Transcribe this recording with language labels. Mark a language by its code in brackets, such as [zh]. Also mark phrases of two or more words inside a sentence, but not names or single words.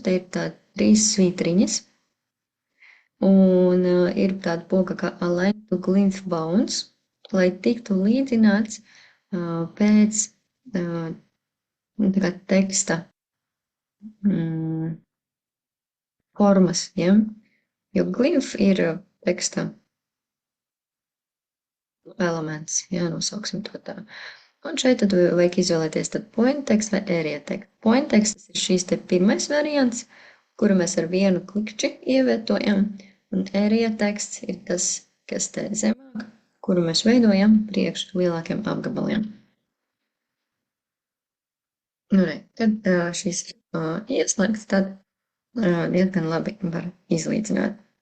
[lv] te ir tā 3 svītriņas, un Un ir tāda poga kā Align to Glymph Bounds, lai tiktu līdzināts pēc nu, tā kā teksta mm, formas, ja? Jo glyph ir teksta elements, jā, nosauksim to tā. Un šeit tad vajag izvēlēties tad [en] point text [lv] vai [en] area text. Point text [lv] ir šīs te pirmais variants, kuru mēs ar vienu klikšķi ievietojam, un area teksts ir tas, kas te zemāk, kuru mēs veidojam priekš lielākiem apgabaliem. Nu, re, kad šis ieslēgts, tad diezgan labi var izlīdzināt.